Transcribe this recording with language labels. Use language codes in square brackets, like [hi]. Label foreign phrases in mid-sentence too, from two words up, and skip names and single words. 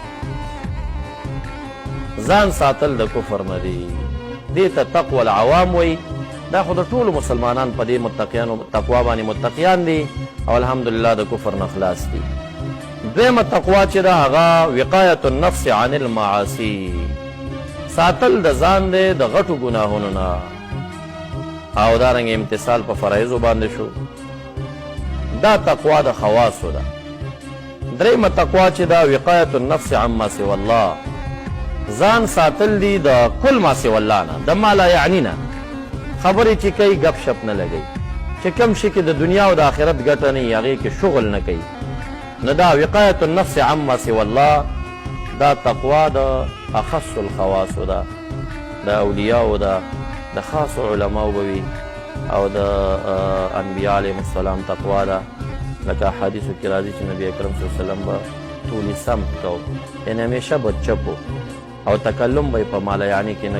[ps] ځان ساتل د کفر نه دي دې ته [ar] تقوى العوام [ps] وایي دا خو د ټولو مسلمانان په دې متقیانو تقوا باندې متقیان دي او الحمدلله د کفر نه خلاص دي دویمه تقوا چې دا هغه [ar] وقایت النفس عن المعاصي [ps] ساتل د ځان دی د غټو ګناهونو نه او دارنګه امتثال په فرایضو باندې شو دا تقوا د خواصو ده دریمه تقوا چې دا [ar] وقایت النفس عما سوى الله [ps] ځان ساتل دي د [ar] کل ما سوى الله [ps] نه د [ar] ما لا یعنی [ps] نه خبرې چې کوي ګپ شپ نه لګوي چې کوم شي کې د دنیا او د آخرت ګټه نه وي هغې کې شغل نه کوي نو دا [ar] وقایت النفس عما سوى الله [ps] دا تقوا د [ar] اخص الخواصو [ps] ده د اولیاو ده د خاصو علماو به وي او د انبیا [ar] علیهم السلام [ps] تقوا ده لکه احادیثو کې راځي چې نبي اکرم [ar] صلی الله علیه وسلم [ps] به ټولې سمت کو یعنې همیشه به چپو او تکلم به یې په [ar] مالا یعنې [ps] کې نه